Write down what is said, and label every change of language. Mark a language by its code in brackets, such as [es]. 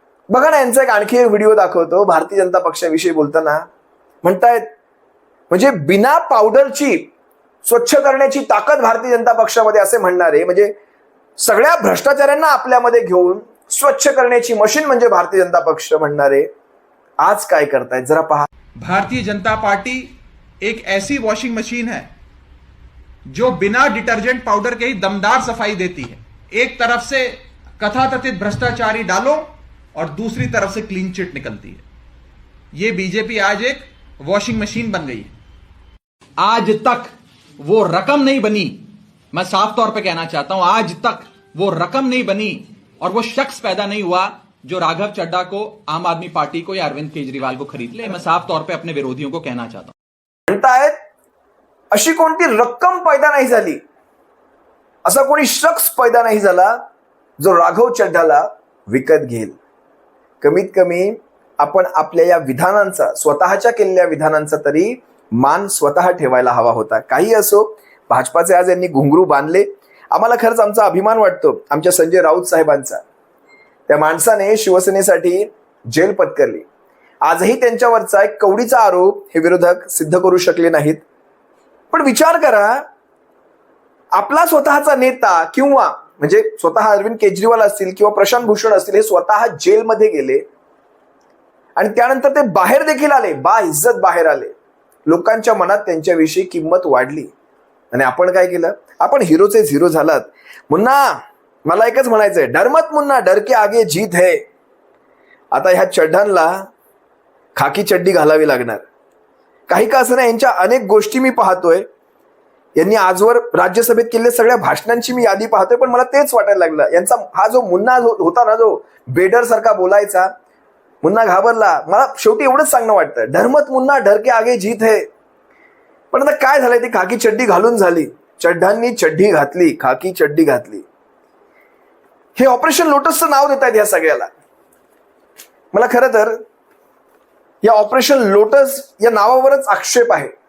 [mr] बघा ना, यांचा आणखी एक व्हिडिओ दाखवतो. भारतीय जनता पक्षाविषयी बोलताना म्हणतायत, म्हणजे बिना पावडरची स्वच्छ करण्याची ताकद भारतीय जनता पक्षामध्ये असे म्हणणारे, म्हणजे सगळ्या भ्रष्टाचाऱ्यांना आपल्यामध्ये घेऊन स्वच्छ करण्याची मशीन म्हणजे भारतीय जनता पक्ष म्हणणारे आज काय करतायत जरा पहा. [hi] भारतीय जनता पार्टी एक ऐसी वॉशिंग मशीन है जो बिना डिटर्जेंट पाउडर के ही दमदार सफाई देती है. एक तरफ से कथाकथित भ्रष्टाचारी डालो और दूसरी तरफ से क्लीन चिट निकलती है. ये बीजेपी आज एक वॉशिंग मशीन बन गई है. आज तक वो रकम नहीं बनी, मैं साफ तौर पे कहना चाहता हूं, आज तक वो रकम नहीं बनी और वो शख्स पैदा नहीं हुआ जो राघव चड्ढा को, आम आदमी पार्टी को या अरविंद केजरीवाल को खरीद ले. मैं साफ तौर पे अपने विरोधियों को कहना चाहता हूं. [mr] म्हणतायत अशी कोणती रक्कम पैदा नाही झाली, असा कोणी शख्स पैदा नाही झाला जो राघव चड्ढाला विकत घेईल. कमीत कमी आपण आपल्या या विधानांचा, स्वतःच्या केलेल्या विधानांचा तरी मान स्वतः ठेवायला हवा होता. काही असो, भाजपाचे आज यांनी घुंगरू बांधले. आम्हाला खरंच आमचा अभिमान वाटतो आमच्या संजय राऊत साहेबांचा. त्या माणसाने शिवसेनेसाठी जेल पत्करली. आजही त्यांच्यावरचा एक कवडीचा आरोप हे विरोधक सिद्ध करू शकले नाहीत. पण विचार करा, आपला स्वतःचा नेता किंवा म्हणजे स्वतः अरविंद केजरीवाल असतील किंवा प्रशांत भूषण असतील, हे स्वतः जेलमध्ये गेले आणि त्यानंतर ते बाहेर देखील आले, बाइज्जत बाहेर आले. लोकांच्या मनात त्यांच्याविषयी किंमत वाढली. आणि आपण काय केलं? आपण हिरोचे झिरो झालात. मुन्ना, मला एकच म्हणायचंय, [hi] डर मत मुन्ना, डर के आगे जीत है. [mr] आता ह्या चड्ढांना खाकी चड्डी घालावी लागणार. काही का असं नाही, यांच्या अनेक गोष्टी मी पाहतोय. यांनी आजवर राज्यसभेत केलेल्या सगळ्या भाषणांची मी यादी पाहतोय, पण मला तेच वाटायला लागलं, यांचा हा जो मुन्ना होता ना, जो बेडर सारखा बोलायचा, मुन्ना घाबरला. मला शेवटी एवढंच सांगणं वाटतं, [hi] डरमत मुन्ना, डर के आगे जीत है. [mr] पण आता काय झालंय, ती खाकी चड्डी घालून झाली. चड्ढांनी चड्डी घातली, खाकी चड्डी घातली. हे ऑपरेशन लोटसचं नाव देत आहेत या सगळ्याला. मला खरं तर या ऑपरेशन लोटस या नावावरच आक्षेप आहे.